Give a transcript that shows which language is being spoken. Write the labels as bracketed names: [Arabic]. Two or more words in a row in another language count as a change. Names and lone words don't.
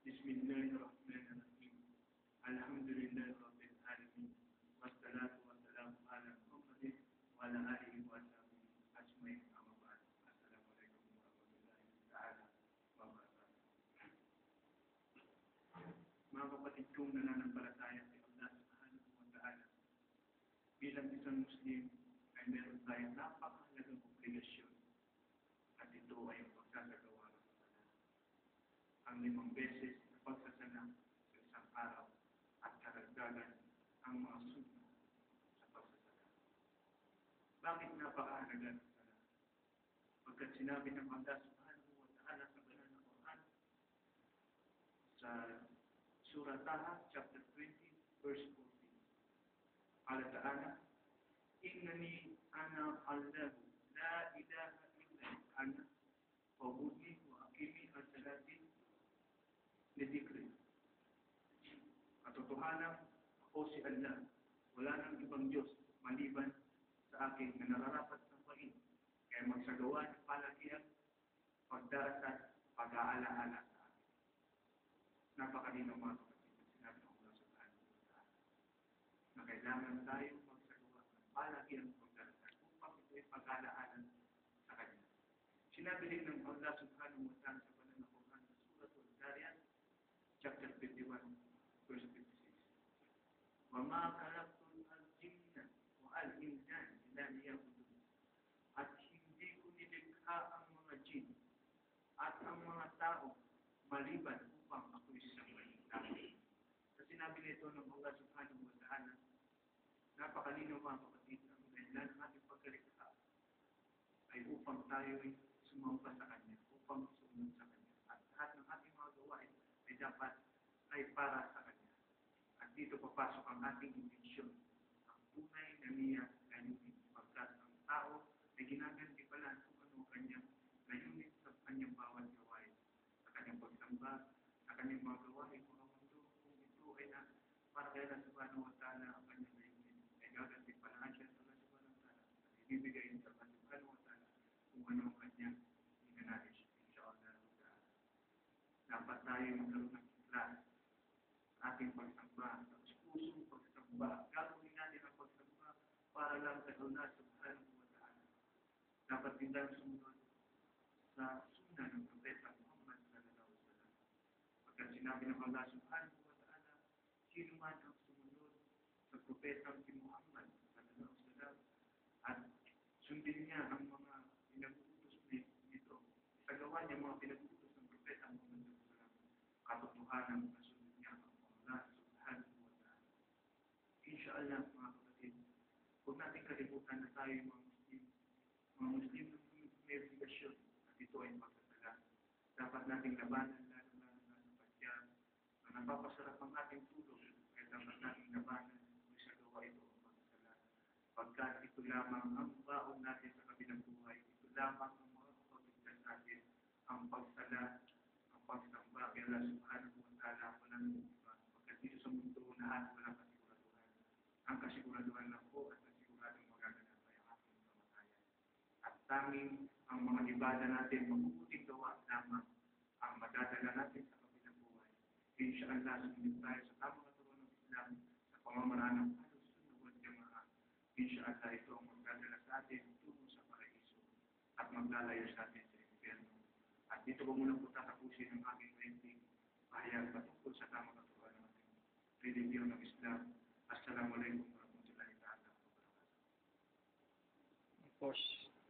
[Arabic] الله الرحمن الرحيم الحمد لله رب العالمين والصلاة والسلام على محمد وعلى آله وصحبه أجمعين أما بعد السلام عليكم ورحمة الله تعالى وبركاته. [Filipino] Mga kapatid kong nananampalataya sa Allah [Arabic] سبحانه وتعالى, [Filipino] bilang isang Muslim ay meron tayong napakahalagang obligasyon at ito ay ang pagsasagawa ng sala. Ang 5 beses na pagsasala sa isang araw at karagdagan ang mga sunna sa pagsasala. Bakit napakahalaga ng sala? Pagkat sinabi ng Allah [Arabic] سبحانه وتعالى [Filipino] sa banal na Quran sa Surah Taha, chapter 20, verse 14. [Arabic] الله تعالى إنني أنا الله لا إله إلا أنا فاعبدني وأقم الصلاة لذكري. [Filipino] Katotohanan, ako si Allah, wala nang ibang Diyos maliban sa akin na nararapat sampahin, kaya magsagawa ng palagian, pagdarasal, pag-aalaala sa akin. Napakalinaw mga kapatid na sinabi ng Allah [Arabic] سبحانه وتعالى [Filipino] na kailangan tayo magsagawa ng palagian ng pagdarasal upang ito ay pag-alaalan sa Kanya. Sinabi rin ng Allah [Arabic] سبحانه وتعالى [Filipino] sa banal na Quran sa Surah Al-Zariyat, chapter 51, verse 56. [Arabic] وَمَا خَلَقْتُ الْجِنَّ وَالْإِنسَ إِلَّا لِيَعْبُدُونِ. [Filipino] At hindi ko nilikha ang mga jin at ang mga tao maliban upang ako'y sambahin lamang. Sa sinabi nito ng Allah [Arabic] سبحانه وتعالى, [Filipino] napakalinaw mga kapatid, ang dahilan ng ating pagkalikha ay upang tayo'y sumamba sa Kanya, upang sumunod sa Kanya. At lahat ng ating mga gawain ay dapat ay para sa Kanya. At dito papasok ang ating intensyon, ang tunay na niya layunin, pagkat ang tao ay ginagantipalan kung ano ang kanyang layunin sa kanyang bawat gawain, sa kanyang pagsamba, sa kanyang mga gawain, mga mundo, kung ito ay na para kay Allah [Arabic] سبحانه وتعالى [Filipino] ang kanyang layunin, ay gagantipalaan siya sa Allah [Arabic] سبحانه وتعالى [Filipino] at ibibigay sa Allah [Arabic] سبحانه وتعالى [Filipino] kung ano ang kanyang inanais, [Arabic] إن شاء الله تعالى. [Filipino] Dapat tayo magkaroon ng ikhlas sa ating pagsamba, sa pusong pagsamba. Gagawin natin ang pagsamba para lang sa Allah [Arabic] سبحانه وتعالى. [Filipino] Dapat din tayo sumunod sa sunna ng Propeta Muhammad [Arabic] صلى الله عليه وسلم. [Filipino] Pagkat sinabi ng Allah [Arabic] سبحانه وتعالى, [Filipino] sino man ang sumunod sa Propeta si Muhammad [Arabic] صلى الله عليه وسلم [Filipino] at sundin niya ang mga pinag-uutos nito, isagawa niya mga pinag-uutos ng Propeta Muhammad [Arabic] صلى الله عليه وسلم, [Filipino] katotohanan na sundin niya ang Allah [Arabic] سبحانه وتعالى. [Filipino] Inshallah mga kapatid, huwag natin kalimutan na tayo mga Muslim na may obligasyon at ito ay pagsasala. Dapat nating labanan lalo na sa pagyan na napapasarap ang ating tulog, kaya dapat nating labanan kung sa gawa ito ang pagsasala. Pagkat ito lamang ang baon natin sa kabilang buhay, ito lamang ang mga kapagligtas natin, ang pagsala, ang pagsamba, kaya Allah [Arabic] سبحانه وتعالى, [Filipino] walang iba. Pagkat dito sa mundo lahat walang kasiguraduhan. Ang kasiguraduhan lang po at kasiguradong magaganap ay ang ating kamatayan. At tanging ang mga ibada natin, mabubuting gawa lamang ang madadala natin sa kabilang buhay. Inshallah, sumunod tayo sa tamang katuruan ng Islam sa pamamaraan ng [Arabic] أهل السنة والجماعة. [Filipino] Inshallah, ito ang magdadala sa atin tungo sa paraiso at maglalayo sa atin sa impyerno. At dito ko muna po tatapusin ang aking renting pahayag patungkol sa tamang katuruan ng ating religiyon ng Islam. [Arabic] السلام عليكم ورحمة الله وبركاته. [English] Of course.